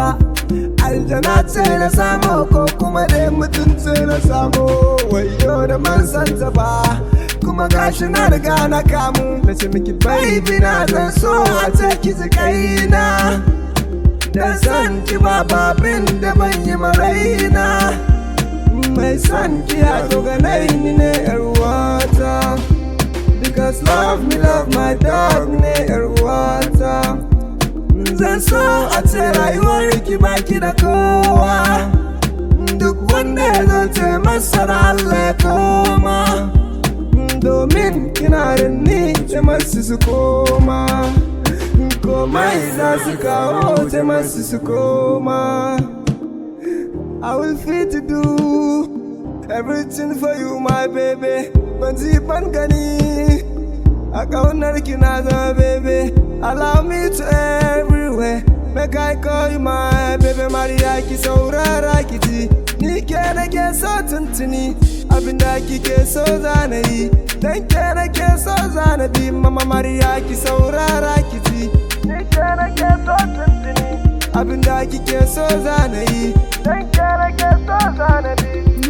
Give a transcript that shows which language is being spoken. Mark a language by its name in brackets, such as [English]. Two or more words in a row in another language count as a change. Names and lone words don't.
[Hausa] Aljana ce na samu, ko kuma dai mutum ce na samu, wayo da man santa ba, kuma gashi na riga na kamu. Na ce miki baby na zan so a ce ki ji kaina, dan san ki ba babin da ban yi maraina. Mai san ki ya zo ganai ni ne yar uwata, [English] because love me love my dog [Hausa] ne yar uwata. Zan so a ce rayuwar ki baki da kowa, duk wanda ya zo ce masa Allah ya koma, domin kina da ni ce masu su koma, komai za su kawo ce masu su koma. [English] I will fit to do everything for you my baby, [Hausa] ban ji ban gani a kaunar ki na zama baby. [English] Allow me to everywhere, make I call you my baby. [Hausa] Mariya ki saurara ki ji, ni ke nake so tuntuni, abin da kike so zana yi, dan ke nake so zana bi. Mama Mariya ki saurara ki ji, ni ke nake so tuntuni, abin da kike so zana yi, dan ke nake so zana bi.